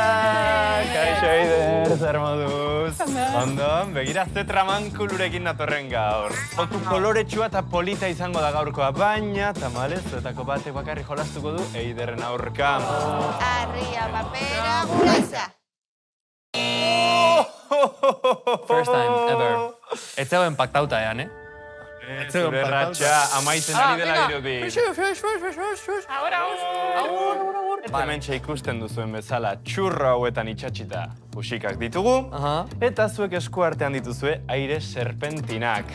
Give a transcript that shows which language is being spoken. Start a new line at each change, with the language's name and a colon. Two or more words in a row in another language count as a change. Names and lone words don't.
Basque: Kaixo Eider, zer moduz? Ondo, begira ze tramankulurekin natorren gaur. Fotu koloretsua eta polita izango da gaurkoa, baina tamalez zuetako batek bakarri jolastuko du Eiderren aurka. Arria, papera, guraisa.
English: First time ever.
Basque: Ez zegoen paktauta ean, eh? Zure ratxa amaitzen ari dela dirudi. Eta hementxe ikusten duzuen bezala txurro hauetan itxatxita puxikak ditugu, eta zuek esku artean dituzue aire serpentinak.